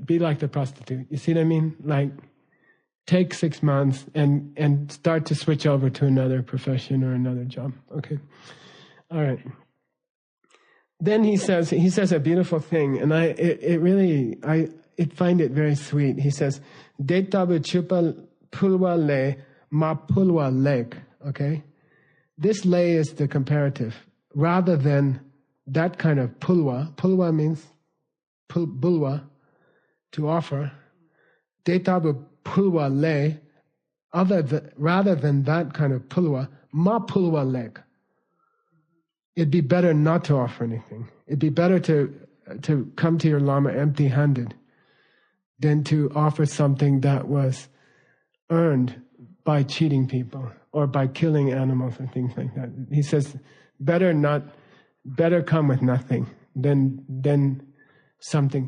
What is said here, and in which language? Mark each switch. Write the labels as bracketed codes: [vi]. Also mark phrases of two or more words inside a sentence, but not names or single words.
[en] Be like the prostitute. You see what I mean? Like, take 6 months and start to switch over to another profession or another job. Okay. All right. Then he says a beautiful thing, and I find it very sweet. He says, [bo] "Detabu chupa pulwa le ma pulwa lek." [en] Okay. This lay is the comparative, rather than that kind of pulwa. Pulwa means bulwa, to offer. [bo] Detabu pulwa le, [en] rather than that kind of pulwa, [bo] ma pulwa lek. [en] It'd be better not to offer anything. It'd be better to come to your Lama empty-handed than to offer something that was earned by cheating people or by killing animals or things like that. He says, better come with nothing than something.